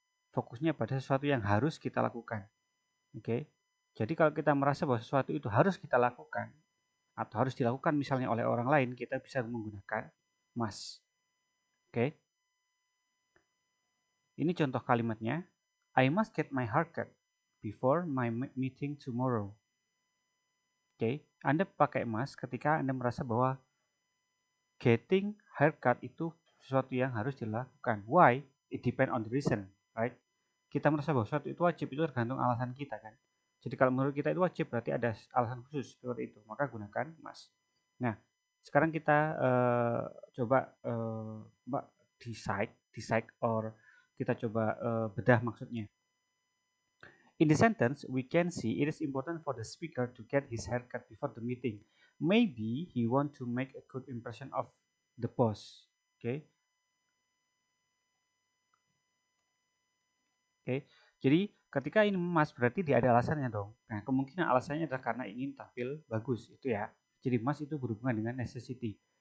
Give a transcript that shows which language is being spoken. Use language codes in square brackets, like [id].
[id] Fokusnya pada sesuatu yang harus kita lakukan. Oke. Jadi kalau kita merasa bahwa sesuatu itu harus kita lakukan atau harus dilakukan misalnya oleh orang lain, kita bisa menggunakan must. Oke. Ini contoh kalimatnya. [en] I must get my haircut before my meeting tomorrow. [id] Oke, Anda pakai must ketika Anda merasa bahwa [en] getting haircut [id] itu sesuatu yang harus dilakukan. [en] Why? It depend on the reason, right? [id] Kita merasa bahwa sesuatu itu wajib, itu tergantung alasan kita kan. Jadi kalau menurut kita itu wajib berarti ada alasan khusus seperti itu, maka gunakan must. Nah, sekarang kita coba [en] decide or [id] kita coba bedah maksudnya. [en] In the sentence, we can see it is important for the speaker to get his haircut before the meeting. Maybe he want to make a good impression of the boss. Okay. Okay. [id] Jadi ketika ini must berarti dia ada alasannya dong. Nah, kemungkinan alasannya adalah karena ingin tampil bagus itu ya. Jadi must itu berhubungan dengan necessity.